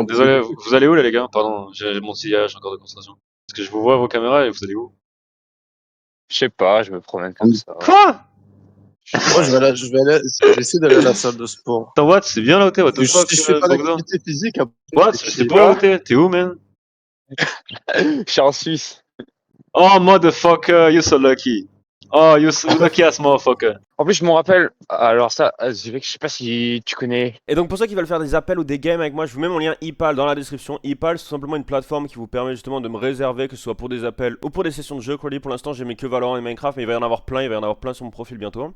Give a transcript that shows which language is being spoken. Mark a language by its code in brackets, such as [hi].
[fr] Désolé, vous allez où là les gars? Pardon, j'ai mon sillage encore de concentration. Parce que je vous vois à vos caméras et vous allez où? Je sais pas, je me promène comme ça. Quoi? Moi, je vais essayer d'aller à la salle de sport. Attends, [en] what? [fr] C'est bien là où t'es? [en] What the [fr] Si [en] fuck? [fr] je fais pas d'activité physique, après, [en] What? [fr] C'est pas là où t'es? T'es où, man? Je suis en Suisse. [en] Oh, motherfucker, you're so lucky. Oh, you're so lucky ass motherfucker. [fr] En plus, je me rappelle, alors ça, je sais pas si tu connais. Et donc pour ceux qui veulent faire des appels ou des games avec moi, je vous mets mon lien ePal dans la description. ePal c'est tout simplement une plateforme qui vous permet justement de me réserver, que ce soit pour des appels ou pour des sessions de jeu. Pour l'instant j'ai mis que Valorant et Minecraft, mais il va y en avoir plein, sur mon profil bientôt.